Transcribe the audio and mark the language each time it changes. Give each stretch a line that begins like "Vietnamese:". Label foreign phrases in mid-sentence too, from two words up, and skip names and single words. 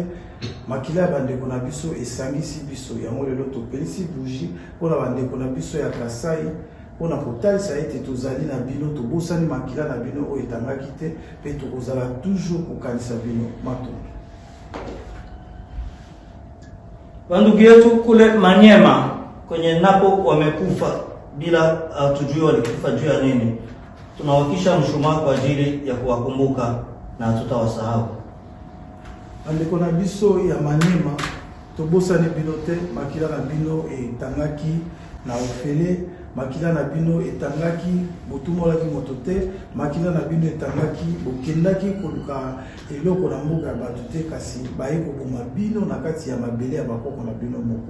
Lingala: Makila ya bandeko na biso esangisi biso yango lelo topelisi buji mpona bandeko na biso ya Kasai mpona kotalisa ete tozali na bino, tobosani makila na bino oyo etangaki te mpe tokozala toujours kokanisa bino mato.
Swahili: Bandugu yetu kule Manyema kwenye napo wamekufa bila tujue walikufa juu ya nini. Tunawakisha mshumaa kwa ajili ya kuwakumbuka na hatutawasahau.
Lingala: Bandeko na biso ya Manyema, tobosani bino te, makila na bino etangaki na ofele, makila na bino etangaki botumolaki moto te, makila na bino etangaki bokendaki koluka eloko na mboka ya bato te, kasi baye koboma bino na kati ya mabele ya bakoko na bino moko.